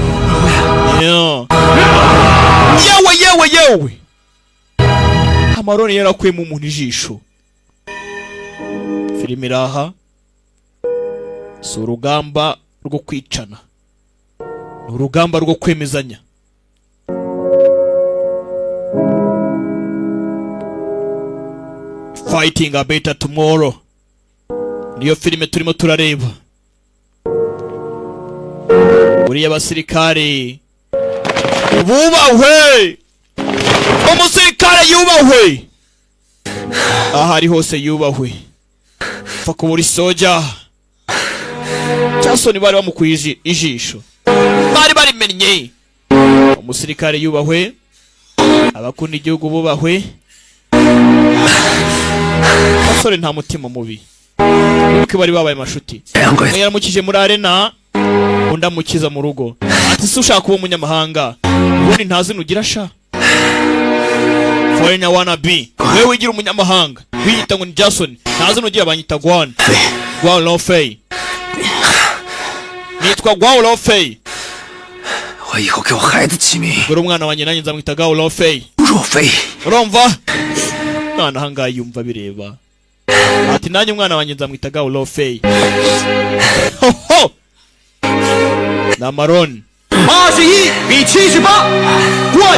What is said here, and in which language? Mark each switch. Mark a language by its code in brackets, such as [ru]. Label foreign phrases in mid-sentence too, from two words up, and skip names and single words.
[rw] yewe Marone yarakuyemo umuntu ijisho filime iraha si urugamba rwo kwicana ni urugamba rwo kwemezanya fighting a better tomorrow niyo filime turimo turareba uriya basirikare bubahwe umusirikare yubahwe ahari hose yubahwe fa kubura soja Jason bari bamukuye ijisho bari barimenye umusirikare yubahwe abakunda igihugu bubahwe basore nta mutima mubi kuko bari babaye amashuti yaramukije muri arena undamukiza mu rugo ati se ushaka kuba umunyamahanga ubundi ntazi nugira sha [en] foreigner wanna be [rw] wewe wigira umunyamahanga wiyita ngo ni Jason ntazi nugira banyita Guan Lo Fei nitwa Guan Lo Fei [zh] 我以后给我孩子起名 [rw] Gura umwana wanjye nanjye nzamwita Gao Lofei [zh] 若飞。 [rw] urumva mwana ahangaha yumva bireba ati nanjye umwana wanjye nzamwita Gao Lofei ho na Maron [zh] 81比78